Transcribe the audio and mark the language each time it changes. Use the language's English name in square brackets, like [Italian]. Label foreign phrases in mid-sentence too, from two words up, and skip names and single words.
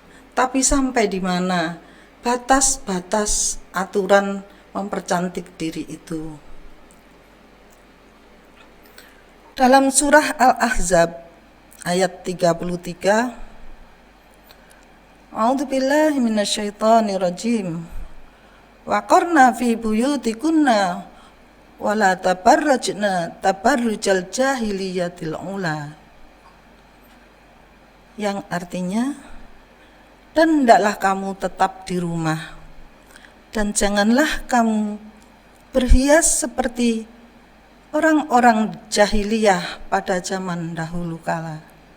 [Indonesian] Tapi sampai di mana batas-batas aturan mempercantik diri itu. Dalam surah Al-Ahzab ayat 33, [Arabic] أعوذ بالله من الشيطان الرجيم. وقرن في بيوتكن ولا تبرجن تبرج الجاهلية الأولى. [Indonesian] Yang artinya, dan hendaklah kamu tetap di rumah, dan janganlah kamu berhias seperti orang-orang jahiliyah pada zaman dahulu kala.